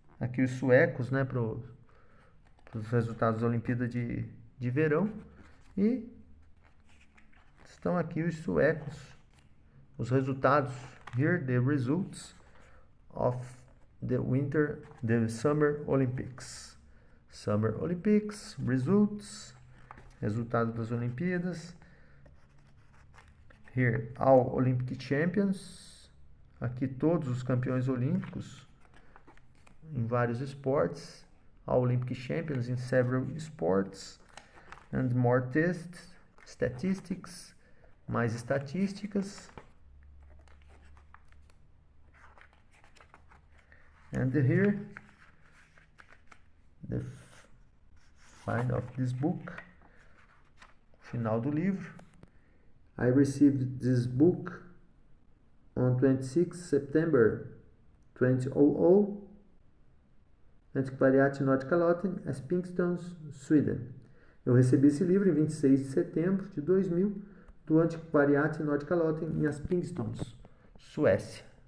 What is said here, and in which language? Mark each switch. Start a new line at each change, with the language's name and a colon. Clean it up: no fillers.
Portuguese: Aqui os suecos, né, para os resultados da Olimpíada de verão. E estão aqui os suecos, os resultados.
English: Here the results of the Summer Olympics. Summer Olympics, results,
Portuguese: resultado das Olimpíadas.
English: Here, all Olympic champions.
Portuguese: Aqui todos os campeões olímpicos em vários esportes.
English: All Olympic champions in several sports. And more tests, statistics,
Portuguese: mais estatísticas.
English: And here, the find of this book,
Portuguese: final do livro.
English: I received this book on 26 September 2000, Antiquariat Nordkalotten, Espingston, Sweden.
Portuguese: Eu recebi esse livro em 26 de setembro de 2000, do Antiquariat Nordkalotten, em Espingston, Suécia.